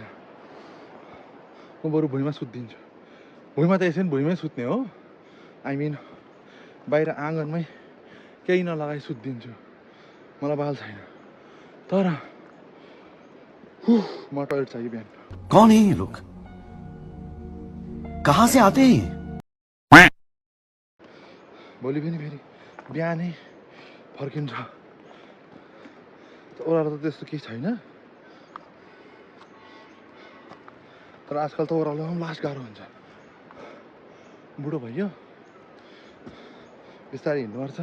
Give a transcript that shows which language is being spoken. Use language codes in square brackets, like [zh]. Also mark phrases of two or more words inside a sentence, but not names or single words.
[ne] म बरु भुइँमा सुत्दिन्छु। भुइँमा त यसै भुइँमै सुत्ने हो। [en] I mean [ne] बाहिर आँगनमै केही नलगाई सुत्दिन्छु, मलाई बाल छैन। तर म टोइलेट चाहियो बिहान। [hi] कौन है ये लोग, कहाँ से आते हैं? [ne] भोलि पनि फेरि बिहानै फर्किन्छ। ओह्रालो त त्यस्तो केही छैन, तर आजकल त ओह्रालोमा पनि लास्ट गाह्रो हुन्छ। बुढो भइयो, बिस्तारै हिँड्नुपर्छ।